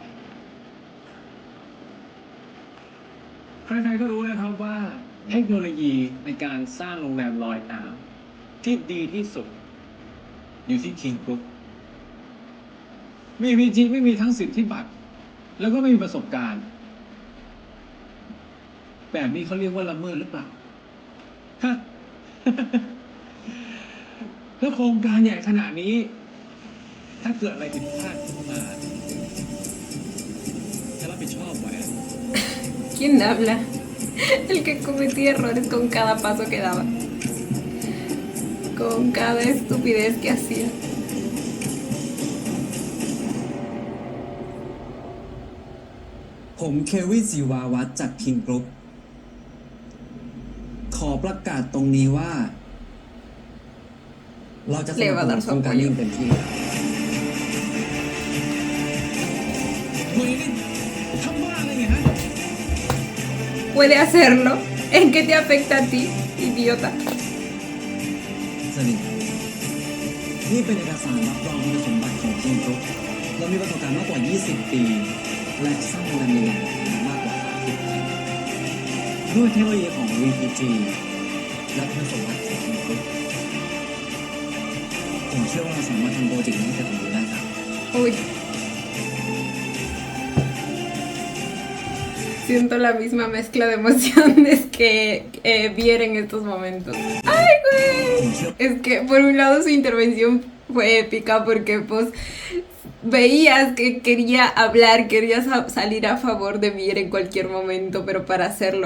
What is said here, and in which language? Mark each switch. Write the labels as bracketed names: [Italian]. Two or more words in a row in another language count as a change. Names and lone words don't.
[Thai] ใครๆก็รู้นะครับว่าเทคโนโลยีในการสร้างโรงแรมลอยน้ำที่ดีที่สุด อยู่ที่ King Group VPG ไม่มีทั้งสิทธิบัตรแล้วก็ไม่มีประสบการณ์ แบบนี้เขาเรียกว่าละเมิดหรือเปล่าฮะ แล้วโครงการใหญ่ขนาดนี้ ถ้าเกิดอะไรผิดพลาดขึ้นมาจะรับผิดชอบไหม [Spanish] ¿Quién habla? El que cometía errores con cada paso que daba. Con cada estupidez que hacía. [Thai] ผม ผมเควินศิวาวัฒน์จากคิงกรุ๊ปขอประกาศตรงนี้ว่า เราจะสนับสนุนโครงการนี้อย่างเต็มที่ เฮ้ยนี่ทำบ้าอะไรเนี่ยฮะ [Spanish] Puede hacerlo. ¿En qué te afecta a ti, idiota? [Thai] สนิทนี่เป็นเอกสารรับรองคุณสมบัติของคิงกรุ๊ปเรามีประสบการณ์มากกว่า 20 ปี และสร้างโรงแรมใหญ่ๆมากกว่า 30 แห่งด้วยเทคโนโลยีของ VPG และคุณสมบัติของคิงกรุ๊ปผมเชื่อว่าเราสามารถทำโปรเจกต์นี้ให้เกิดผลได้ครับ [Spanish] Uy. Siento la misma mezcla de emociones que Vier en estos momentos. ¡Ay, güey! Es que por un lado su intervención fue épica porque pues veías que quería hablar, quería salir a favor de Vier en cualquier momento, pero para hacerlo.